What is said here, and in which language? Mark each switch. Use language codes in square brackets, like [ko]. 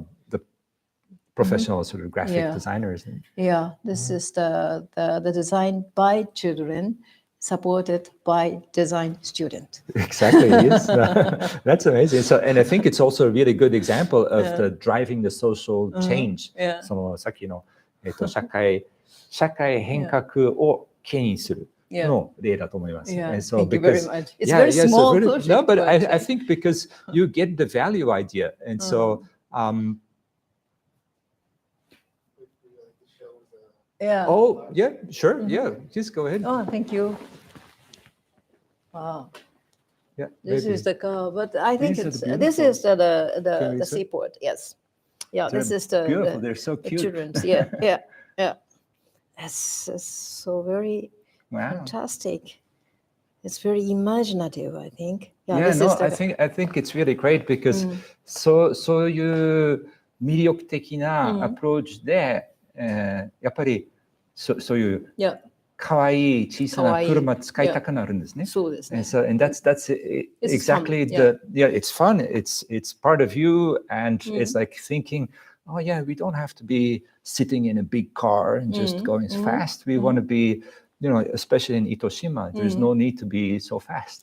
[en] The professional sort of graphic designers. This is the design by children, supported by design student. Exactly, yes. That's amazing. So, and I think it's also a really good example of the driving the social change. [ja] そのさっきの社会変革を牽引するの例だと思います。 [en] Yeah. And so Thank you because very much. It's very small project. No, but I think because you get the value idea, and so. Oh, yeah, sure. Yeah, just go ahead. Oh, thank you. Wow. Yeah. This is the car, but I think this is the seaport. Yes. Yeah. This is the beautiful. They're so cute. Children's. Yeah. It's so very fantastic. It's very imaginative, I think. I think it's really great, because [ja] そういう魅力的なアプローチで、やっぱりそういう可愛い小さな車使いたくなるんですね。そうですね。 [en] And that's exactly it's fun. It's part of you, and it's like thinking, oh yeah, we don't have to be sitting in a big car and just going as fast. We want to be, especially in Itoshima, there's no need to be so fast.